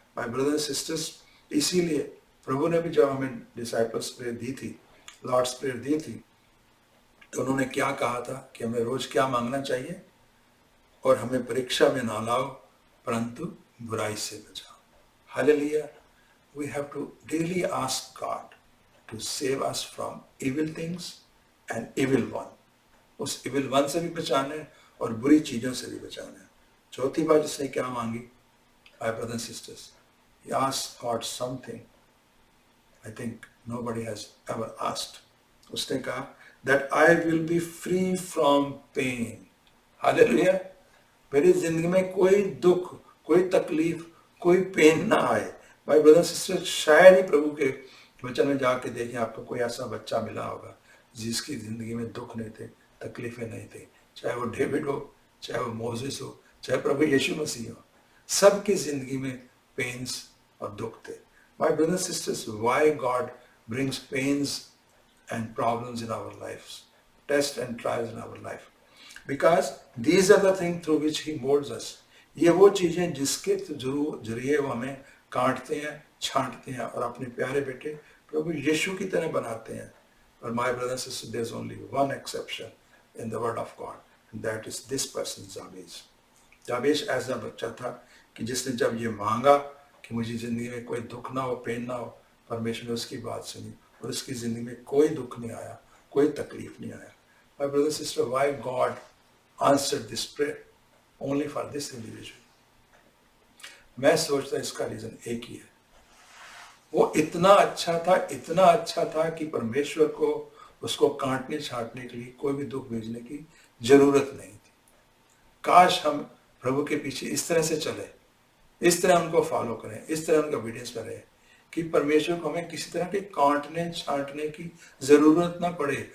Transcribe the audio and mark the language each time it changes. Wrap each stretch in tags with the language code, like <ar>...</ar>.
<en>my brother sisters,</en> <hi>इसीलिए प्रभु ने भी जब हमें डिसाइपल्स प्रेयर दी थी, लॉर्ड्स प्रेयर दी थी, तो उन्होंने क्या कहा था कि हमें रोज क्या मांगना चाहिए, और हमें परीक्षा में ना लाओ परंतु बुराई से बचाओ। Hallelujah.</hi> <en>We have to daily ask God to save us from evil things and evil one.</en> <hi>उस इविल वन से भी बचाना है और बुरी चीजों से भी बचाना है। चौथी बात उसने क्या मांगी,</hi> <en>My brothers and sisters, he asked God something I think nobody has ever asked।</en> <hi>उसने कहा</hi> <en>that I will be free from pain।</en> <hi>Hallelujah. मेरी जिंदगी में कोई दुख, कोई तकलीफ, कोई पेन ना आए।</hi> <en>my brother sister,</en> <hi>शायद ही प्रभु के वचन में जाके देखें, आपको कोई ऐसा बच्चा मिला होगा जिसकी जिंदगी में दुख नहीं थे, तकलीफें नहीं थी, चाहे वो डेविड हो, चाहे वो मोसेस हो, चाहे प्रभु यीशु मसीह हो, सबकी जिंदगी में पेन्स और दुख थे।</hi> <en>My brothers sisters, why God brings pains and problems in our lives, tests and trials in our life? Because these are the things through which he molds us.</en> <hi>ये वो चीजें जिसके जरिए वो हमें काटते हैं, छांटते हैं और अपने प्यारे बेटे प्रभु यीशु की तरह बनाते हैं।</hi> <en>But my brothers and sisters, there's only one exception in the word of God, and that is this person, Jabez.</en> <hi>जाबेश ऐसा बच्चा था कि जिसने जब ये मांगा कि मुझे जिंदगी में कोई दुख ना हो, पेन ना हो, परमेश्वर ने उसकी बात सुनी और उसकी जिंदगी में कोई दुख नहीं आया, कोई तकलीफ नहीं आया।</hi> <en>My brother sister, why God answered this prayer only for this individual?</en> <hi>मैं सोचता इसका रीजन एक ही है, वो इतना अच्छा था कि परमेश्वर को उसको काटने छाटने के लिए कोई भी दुख भेजने की जरूरत नहीं थी। काश हम प्रभु के पीछे इस तरह से चले, इस तरह उनको फॉलो करें, इस तरह उनका ओबीडियंस में रहे कि परमेश्वर को हमें किसी तरह के काटने छांटने की जरूरत ना पड़े।</hi>